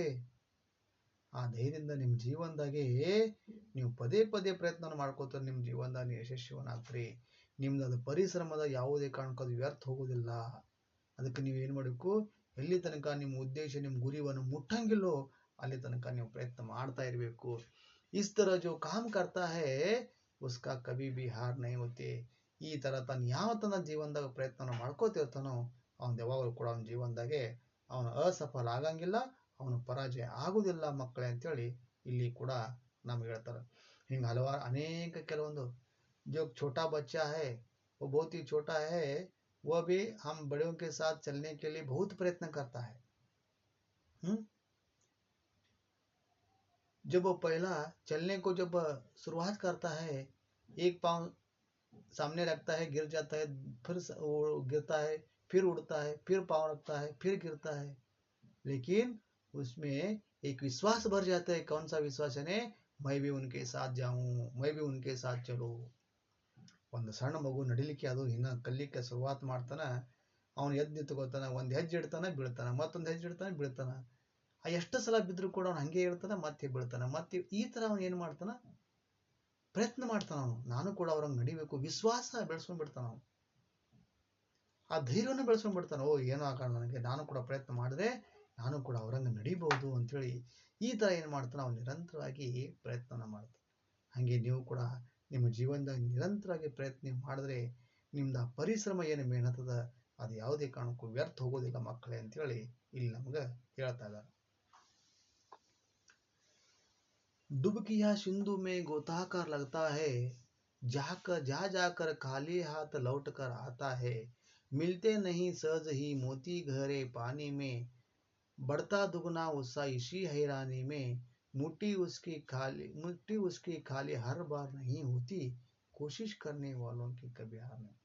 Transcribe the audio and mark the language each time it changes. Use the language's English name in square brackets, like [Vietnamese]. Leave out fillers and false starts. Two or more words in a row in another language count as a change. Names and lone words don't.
[Kannada] ಆ ಧೈರ್ಯದಿಂದ ನಿಮ್ಮ ಜೀವನದಾಗೆ ನೀವು ಪದೇ ಪದೇ ಪ್ರಯತ್ನ ಮಾಡ್ಕೋತಾರೆ, ನಿಮ್ಮ ಜೀವನದಾಗ ನೀವು ಯಶಸ್ವಿವನ್ನಾಗ್ತೀರಿ. ನಿಮ್ದು ಅದು ಪರಿಶ್ರಮದ ಯಾವುದೇ ಕಾರಣಕ್ಕೂ ಅದು ವ್ಯರ್ಥ ಹೋಗೋದಿಲ್ಲ. ಅದಕ್ಕೆ ನೀವು ಏನು ಮಾಡಬೇಕು, ಎಲ್ಲಿ ತನಕ ನಿಮ್ಮ ಉದ್ದೇಶ, ನಿಮ್ಮ ಗುರಿಯನ್ನು ಮುಟ್ಟಂಗಿಲ್ಲೋ ಅಲ್ಲಿ ತನಕ ನೀವು ಪ್ರಯತ್ನ ಮಾಡ್ತಾ ಇರಬೇಕು. [Hindi] इस तरह जो काम करता है उसका कभी भी हार नहीं होती. [Kannada] ಈ ತರ ತಾನು ಯಾವ ತನ್ನ ಜೀವನದಾಗ ಪ್ರಯತ್ನ ಮಾಡ್ಕೋತಿರ್ತಾನೋ ಅವನ ಯಾವಾಗಲೂ ಕೂಡ ಅವನ ಜೀವನದಾಗೆ ಅವನು ಅಸಫಲ ಆಗಂಗಿಲ್ಲ, ಅವನು ಪರಾಜಯ ಆಗುದಿಲ್ಲ ಮಕ್ಕಳೇ ಅಂತೇಳಿ ಇಲ್ಲಿ ಕೂಡ ನಮ್ಗೆ ಹೇಳ್ತಾರೆ. ಹಿಂಗೆ ಹಲವಾರು ಅನೇಕ ಕೆಲವೊಂದು [Hindi] जो छोटा बच्चा है वो बहुत ही छोटा है, वह भी हम बड़ों के साथ चलने के लिए बहुत प्रयत्न करता है. जब वो पहला चलने को जब शुरुआत करता है, एक पाँव सामने रखता है, गिर जाता है, फिर वो गिरता है, फिर उड़ता है, फिर पाँव रखता है, फिर गिरता है, लेकिन उसमें एक विश्वास भर जाता है. कौन सा विश्वास है? मैं भी उनके साथ जाऊं, मैं भी उनके साथ चलूं. [Kannada] ಒಂದು ಸಣ್ಣ ಮಗು ನಡಿಲಿಕ್ಕೆ ಅದು ಇನ್ನು ಕಲಿಲಿಕ್ಕೆ ಶುರುವಾತ್ ಮಾಡ್ತಾನ, ಅವನು ಎದ್ದು ನಿಂತ್ಕೋತಾನ, ಒಂದು ಹೆಜ್ಜೆ ಇಡ್ತಾನೆ ಬೀಳ್ತಾನ, ಮತ್ತೊಂದು ಹೆಜ್ಜೆ ಇಡ್ತಾನೆ ಬೀಳ್ತಾನ. ಎಷ್ಟು ಸಲ ಬಿದ್ದರೂ ಕೂಡ ಅವನು ಹಂಗೆ ಇರ್ತಾನೆ, ಮತ್ತೆ ಬೀಳ್ತಾನೆ. ಮತ್ತೆ ಈ ತರ ಅವನು ಏನು ಮಾಡ್ತಾನ, ಪ್ರಯತ್ನ ಮಾಡ್ತಾನ. ಅವನು ನಾನು ಕೂಡ ಅವ್ರಂಗೆ ನಡಿಬೇಕು, ವಿಶ್ವಾಸ ಬೆಳೆಸ್ಕೊಂಡ್ಬಿಡ್ತಾನ. ಅವನು ಆ ಧೈರ್ಯವನ್ನು ಬೆಳೆಸ್ಕೊಂಡ್ಬಿಡ್ತಾನೆ. ಏನೋ ಆಗೋಣ ನನಗೆ, ನಾನು ಕೂಡ ಪ್ರಯತ್ನ ಮಾಡಿದ್ರೆ ನಾನು ಕೂಡ ಅವ್ರಂಗೆ ನಡಿಬಹುದು ಅಂತೇಳಿ ಈ ತರ ಏನು ಮಾಡ್ತಾನೆ, ಅವನು ನಿರಂತರವಾಗಿ ಪ್ರಯತ್ನ ಮಾಡ್ತಾನೆ. ಹಾಗೆ ನೀವು ಕೂಡ ನಿಮ್ಮ ಜೀವನದಾಗ ನಿರಂತರವಾಗಿ ಪ್ರಯತ್ನ ಮಾಡಿದ್ರೆ ನಿಮ್ದು ಆ ಪರಿಶ್ರಮ ಏನು ಮೇಹನತದ ಅದು ಯಾವುದೇ ಕಾರಣಕ್ಕೂ ವ್ಯರ್ಥ ಹೋಗೋದಿಲ್ಲ ಮಕ್ಕಳೇ ಅಂತೇಳಿ ಇಲ್ಲಿ ನಮ್ಗೆ ಹೇಳ್ತಾ ಇದ್ದಾರೆ. [Hindi] डुबकिया सिंधु में गोताखोर लगता है, जा जाकर खाली हाथ लौट कर आता है, मिलते नहीं सहज ही मोती गहरे पानी में, बढ़ता दुगना उत्साह इसी हैरानी में, मुट्ठी उसकी खाली हर बार नहीं होती, कोशिश करने वालों की कभी हार नहीं.